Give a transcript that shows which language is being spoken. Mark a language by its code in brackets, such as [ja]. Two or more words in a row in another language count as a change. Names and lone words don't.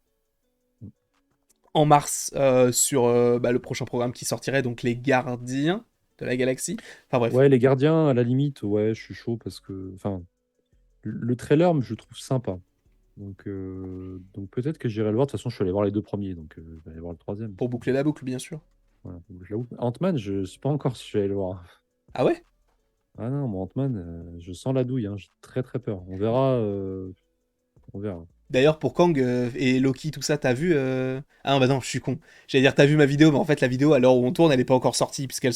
[fr] En mars, sur le prochain programme qui sortirait, donc les Gardiens de la Galaxie. Enfin bref, ouais, les gardiens, à la limite, ouais, je suis chaud parce que. Enfin, le trailer, je le trouve sympa. Donc peut-être que j'irai le voir. De toute façon, je suis allé voir les deux premiers, donc je vais aller voir le troisième. pour boucler la boucle, bien sûr. Voilà, faut que je l'avoue. Ant-Man, je ne sais pas encore si je vais aller le voir. Ah ouais. Ah non, mon Ant-Man, je sens la douille. Hein, j'ai très très peur. On verra. On verra. D'ailleurs, pour Kang et Loki, tout ça, t'as vu Ah non, bah non, je suis con. J'allais dire, t'as vu ma vidéo, mais en fait, la vidéo, à l'heure où on tourne, elle est pas encore sortie, puisqu'elle